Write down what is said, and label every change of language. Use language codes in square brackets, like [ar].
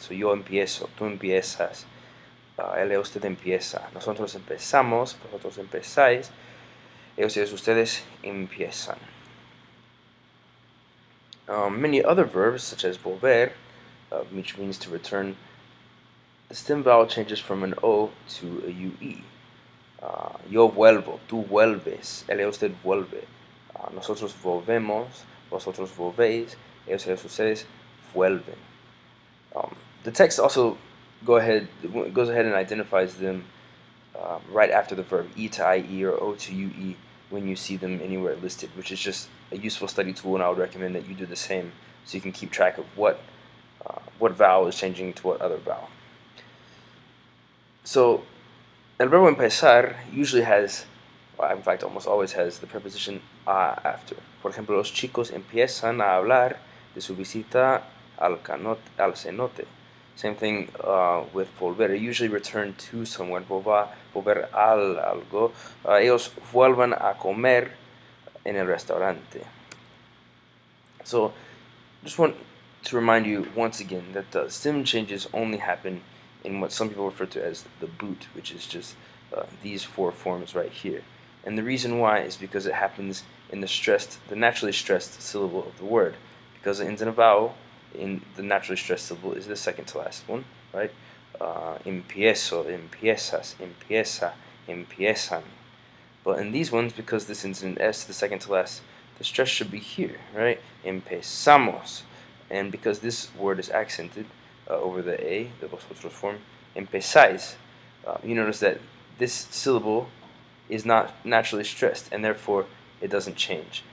[es] So yo empiezo, tú empiezas, él, ella, usted empieza. Nosotros empezamos, vosotros empezáis, ellos, ellas, ustedes empiezan. [en] Many other verbs, such as volver, which means to return, the stem vowel changes from an O to a UE. [es] Yo vuelvo, tú vuelves, él, usted vuelve. Nosotros volvemos, vosotros volvéis, ellos, ellas, ustedes vuelven. [en] The text also goes ahead and identifies them right after the verb, E to IE or O to UE, when you see them anywhere listed, which is just a useful study tool, and I would recommend that you do the same so you can keep track of what vowel is changing to what other vowel. So el verbo empezar usually has, well, in fact almost always has, the preposition a after. [es] Por ejemplo, los chicos empiezan a hablar de su visita al cenote. [en] Same thing with volver. They usually return to someone. [es] Volver al algo. Ellos vuelvan a comer en el restaurante. [en] So, just want to remind you once again that the stem changes only happen in what some people refer to as the boot, which is just these four forms right here. And the reason why is because it happens in the naturally stressed syllable of the word. Because it ends in a vowel, in the naturally stressed syllable is the second to last one, right? [es] Empiezo, empiezas, empieza, empiezan. [en] But in these ones, because this ends in S, the second to last, the stress should be here, right? Empezamos. And because this word is accented over the A, the vosotros form, empezáis, you notice that this syllable is not naturally stressed, and therefore it doesn't change.